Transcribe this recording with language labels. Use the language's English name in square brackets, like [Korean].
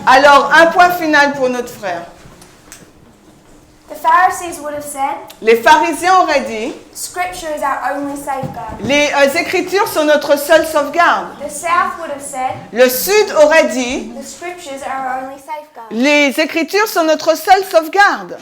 [French] Alors, un point final pour notre frère. [English] The Pharisees would have said, [French] Les pharisiens auraient dit, [English] Scripture is our only safeguard. [French] les Écritures sont notre seule sauvegarde. [English] The South would have said, [French] Le Sud aurait dit, [English] the Scriptures are our only safeguard. [French] les Écritures sont notre seule sauvegarde.